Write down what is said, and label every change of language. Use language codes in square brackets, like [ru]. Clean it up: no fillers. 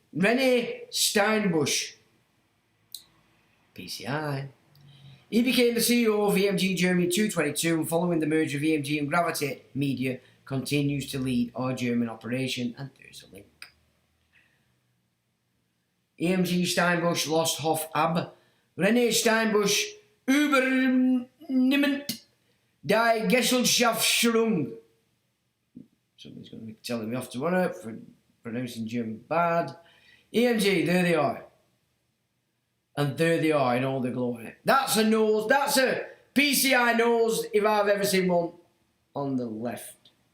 [en] René Steinbusch, PCI. He became the CEO of EMG Germany 222, and following the merger of EMG and Gravity Media, continues to lead our German operation, and there's a link. [de] EMG Steinbusch lost Hof ab. René Steinbusch übernimmt die Gesellschaftsführung. [en] Somebody's going to be telling me off tomorrow for pronouncing German bad. EMG, there they are. And there they are in all their glory. That's a nose. That's a PCI nose if I've ever seen one. On the left.